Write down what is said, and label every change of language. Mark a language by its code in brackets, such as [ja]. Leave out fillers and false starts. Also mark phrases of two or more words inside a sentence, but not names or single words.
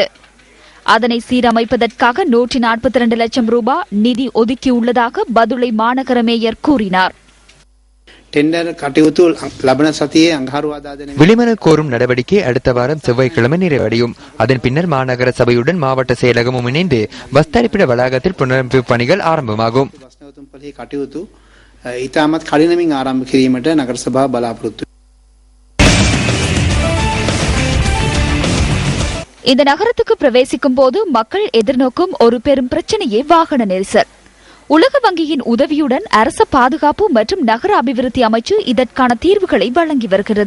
[ta] அதனை சீரமைப்பதற்காக 142 லட்சம் ரூபாய் நிதி ஒதுக்கியுள்ளதாக பதுளை மாநகர மேயர் கூறினார். விளிமனல் கோரும் நடவடிக்கை அடுத்த வாரம் செவ்வாய்க்கிழமை நிறைவடையும். அதன் பின்னர் மாநகர சபையுடன் மாவட்ட செயலகமும் இணைந்து பஸ் தரிப்பிட வளாகத்தில் புனரமைப்பு பணிகள் ஆரம்பமாகும். [si] ඉතාමත් කඩිනමින් ආරම්භ කිරීමට නගර සභාව බලාපොරොත්තු. [ta] இந்த நகரத்துக்கு பிரவேசிக்கும் போது மக்கள் எதிர்நோக்கும் ஒரு பெரும் பிரச்சனையே வாகன நெரிசல். உலக வங்கியின் உதவியுடன் அரச பாதுகாப்பு மற்றும் நகர அபிவிருத்தி அமைச்சு இதற்கான தீர்வுகளை வழங்கி வருகிறது.